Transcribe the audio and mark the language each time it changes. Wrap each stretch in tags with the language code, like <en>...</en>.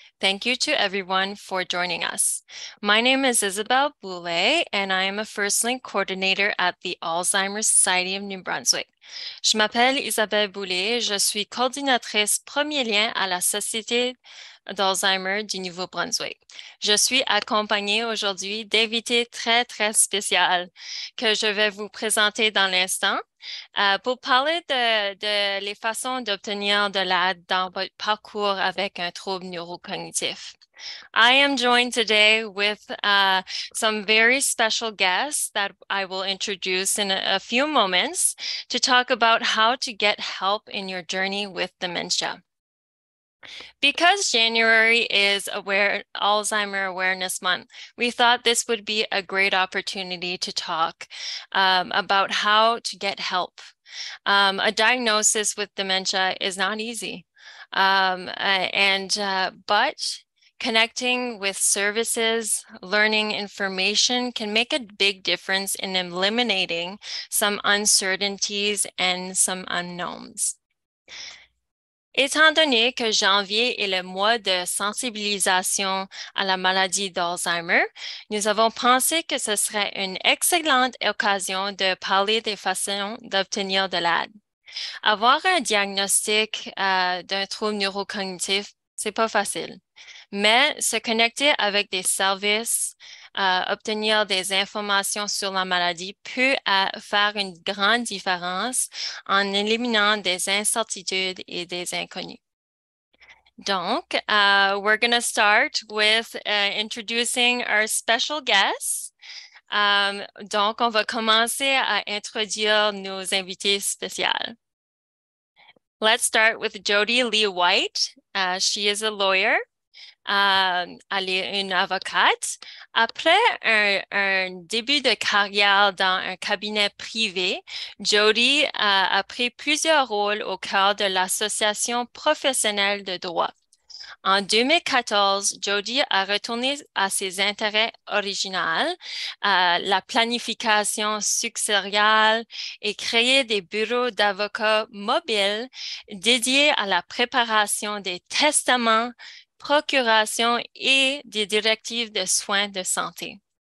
<en>Thank you to everyone for joining us. My name is Isabelle Boulay, and I am a First Link coordinator at the Alzheimer's Society of New Brunswick.</en> <fr>Je m'appelle Isabelle Boulay, je suis coordinatrice premier lien à la Société d'Alzheimer du Nouveau-Brunswick. Je suis accompagnée aujourd'hui d'invités très spéciaux que je vais vous présenter dans l'instant. Pour parler de les façons d'obtenir de l'aide dans votre parcours avec un trouble neurocognitif.</fr> <en>I am joined today with some very special guests that I will introduce in a few moments to talk about how to get help in your journey with dementia. Because January is Alzheimer Awareness Month, we thought this would be a great opportunity to talk about how to get help. A diagnosis with dementia is not easy, but connecting with services, learning information can make a big difference in eliminating some uncertainties and some unknowns.</en> <fr>Étant donné que janvier est le mois de sensibilisation à la maladie d'Alzheimer, nous avons pensé que ce serait une excellente occasion de parler des façons d'obtenir de l'aide. Avoir un diagnostic d'un trouble neurocognitif, c'est pas facile, mais se connecter avec des services, obtenir des informations sur la maladie peut faire une grande différence en éliminant des incertitudes et des inconnus.</fr> <en>Donc, we're going to start with introducing our special guests.</en> <fr>Donc, on va commencer à introduire nos invités spéciaux.</fr> <en>Let's start with Jodi Lee White. She is a lawyer.</en> <fr>Elle est une avocate. Après un début de carrière dans un cabinet privé, Jodi a pris plusieurs rôles au cœur de l'Association professionnelle de droit. En 2014, Jodi a retourné à ses intérêts originaux, la planification successorale et créé des bureaux d'avocats mobiles dédiés à la préparation des testaments, procuration et des directives de soins de santé.</fr>